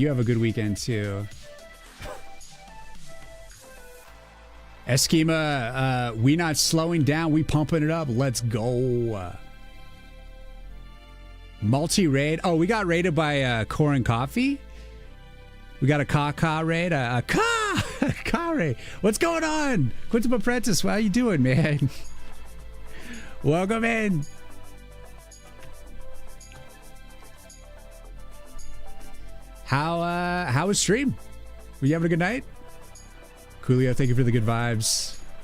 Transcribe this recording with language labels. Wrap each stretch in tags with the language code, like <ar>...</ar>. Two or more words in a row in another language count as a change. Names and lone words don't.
<en>You have a good weekend, too. Eskima, we not slowing down. We pumping it up. Let's go. Multi-raid. Oh, we got raided by Corin Coffee. We got a Ka raid. A Ka raid. What's going on? Quintum Apprentice, how you doing, man? Welcome in. How was stream? Were you having a good night? Coolio, thank you for the good vibes.</en>